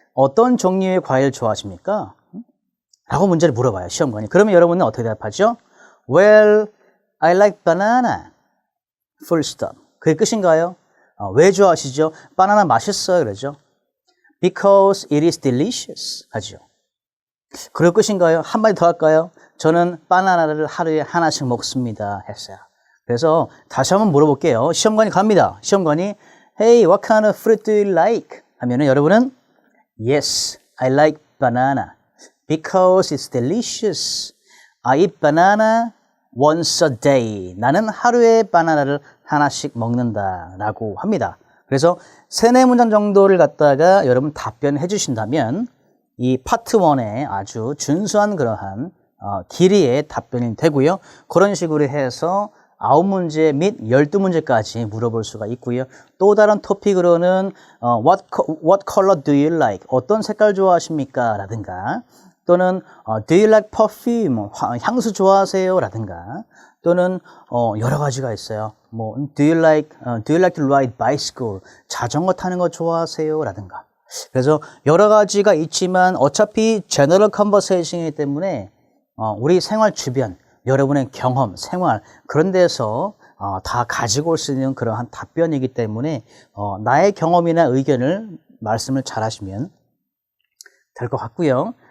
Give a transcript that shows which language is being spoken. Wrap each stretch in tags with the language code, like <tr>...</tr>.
<ko>어떤 종류의 과일 좋아하십니까? 라고 문제를 물어봐요, 시험관이. 그러면 여러분은 어떻게 대답하죠?</ko> <en>Well, I like banana. Full stop.</en> <ko>그게 끝인가요? 왜 좋아하시죠? 바나나 맛있어요, 그러죠?</ko> <en>Because it is delicious.</en> <ko>하죠. 그럴 끝인가요? 한마디 더 할까요? 저는 바나나를 하루에 하나씩 먹습니다. 했어요. 그래서 다시 한번 물어볼게요. 시험관이 갑니다. 시험관이</ko> <en>Hey, what kind of fruit do you like?</en> <ko>하면은 여러분은</ko> <en>Yes, I like banana. Because it's delicious. I eat banana once a day.</en> <ko>나는 하루에 바나나를 하나씩 먹는다 라고 합니다. 그래서 3-4문장 정도를 갖다가 여러분 답변해 주신다면 이 파트 1에 아주 준수한 그러한 길이의 답변이 되고요. 그런 식으로 해서 9문제 및 12문제까지 물어볼 수가 있고요. 또 다른 토픽으로는</ko> <en>What color do you like?</en> <ko>어떤 색깔 좋아하십니까? 라든가 또는</ko> <en>Do you like perfume?</en> <ko>향수 좋아하세요? 라든가 또는 여러 가지가 있어요.</ko> <en>뭐 Do you like to ride bicycle?</en> <ko>자전거 타는 거 좋아하세요? 라든가 그래서 여러 가지가 있지만 어차피 General Conversation이기 때문에 우리 생활 주변 여러분의 경험, 생활 그런 데서 다 가지고 올 수 있는 그러한 답변이기 때문에 나의 경험이나 의견을 말씀을 잘 하시면 될 것 같고요.</ko>